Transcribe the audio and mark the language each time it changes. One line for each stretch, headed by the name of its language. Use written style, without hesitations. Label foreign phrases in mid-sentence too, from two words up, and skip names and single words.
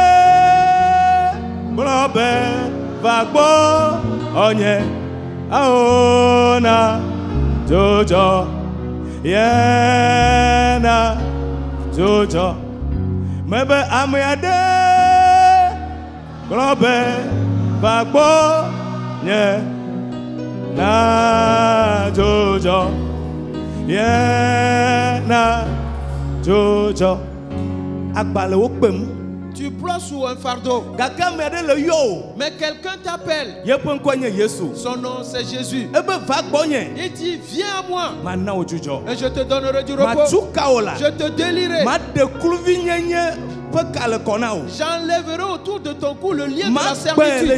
Ewe: gblɔ be va gbɔ nye na dzodzɔ yena dzodzɔ mebe ame aɖe gblɔ be va gbɔ nye na dzodzɔ yena dzodzɔ agbale wo kpem.
French: Tu pleures sous un fardeau. Mais quelqu'un t'appelle. Son nom c'est Jésus. Il dit viens à moi. Et je te donnerai du repos. Je te délierai. J'enlèverai autour de ton cou le lien de la servitude.